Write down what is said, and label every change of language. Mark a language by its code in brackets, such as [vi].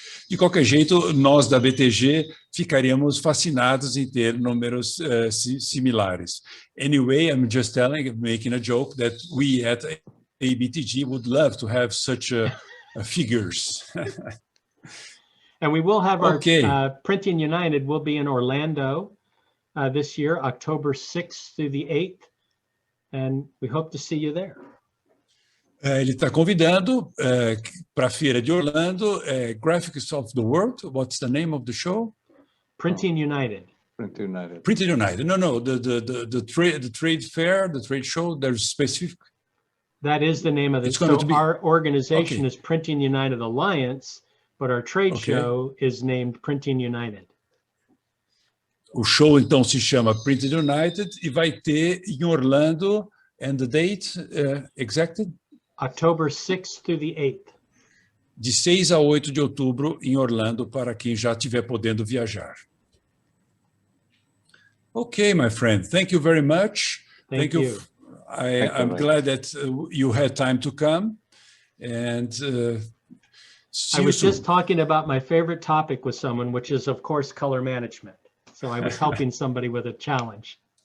[pt] De qualquer jeito, nós da BTG ficaríamos fascinados em ter números similares. [en] Anyway, I'm just making a joke that we at ABTG would love to have such figures. And we will have our Printing United will be in Orlando this year, October 6th through the 8th, and we hope to see you there. [pt] Ele está convidando para a feira de Orlando, Graphics of the World. [en] What's the name of the show? Printing United. Printing United. Printing United. No, the trade fair, the trade show. There's specific. That is the name of the show. Our organization is Printing United Alliance, but our trade show is named Printing United. [pt] O show, então, se chama Printing United e vai ter em Orlando, [en] and the date exacted? October 6th through the 8th. [pt] De 6 a 8 de outubro em Orlando, para quem já estiver podendo viajar. [en] Okay, my friend, thank you very much. Thank you. I'm glad that you had time to come, and I was just talking about my favorite topic with someone, which is, of course, color management. So I was helping somebody with a challenge.